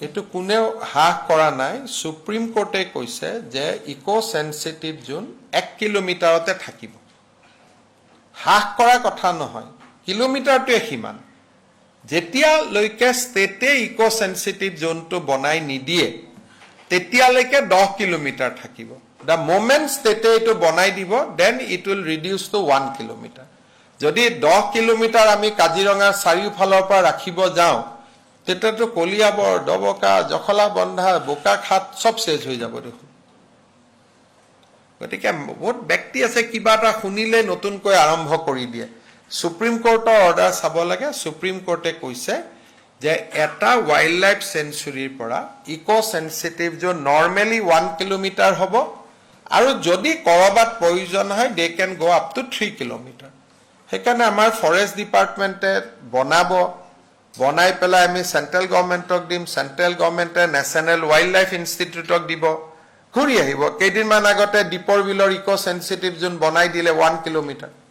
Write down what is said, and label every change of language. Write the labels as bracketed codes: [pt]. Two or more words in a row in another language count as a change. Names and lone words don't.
[as] এইটো কোনেও হ্ৰাস কৰা নাই সুপ্ৰিম কোৰ্টে কৈছে যে [en] eco sensitive zone [as] 1 কিলোমিটাৰতে থাকিব হ্ৰাস কৰা কথা নহয় কিলোমিটাৰটোৱে সিমান যেতিয়ালৈকে ষ্টেটে [en] eco sensitive zoneটো [as] বনাই নিদিয়ে তেতিয়ালৈকে 10 কিলোমিটাৰ থাকিব [en] The moment state [as] এইটো বনাই দিব [en] then it will reduce to 1 kilometer [as] যদি 10 কিলোমিটাৰ আমি কাজিৰঙাৰ চাৰিওফালৰ পৰা ৰাখিব যাওঁ তেতিয়াতো কলিয়াবৰ দবকা জখলা বন্ধা বোকাখাত সব শেষ হৈ যাব দেখোন গতিকে বহুত ব্যক্তি আছে কিবা এটা শুনিলে নতুনকৈ আৰম্ভ কৰি দিয়ে সুপ্ৰিম কোৰ্টৰ অৰ্ডাৰ চাব লাগে সুপ্ৰিম কোৰ্টে কৈছে যে এটা [en] wild life sanctuaryৰ [as] পৰা [en] eco sensitive zone [as] নৰ্মেলি 1 কিলোমিটাৰ হ'ব আৰু যদি কৰবাত প্ৰয়োজন হয় [en] they can go up to [as] 3 কিলোমিটাৰ সেইকাৰণে আমাৰ [en] forest departmentে [as] বনাই পেলাই আমি [en] central governmentক [as] দিম [en] central governmentে [as] নেশ্যনেল ওয়াইল্ড লাইফ ইনষ্টিটিউটক দিব ঘূৰি আহিব কেইদিনমান আগতে দীপৰ বিলৰ [en] eco sensitive zone [as] বনাই দিলে 1 কিলোমিটাৰ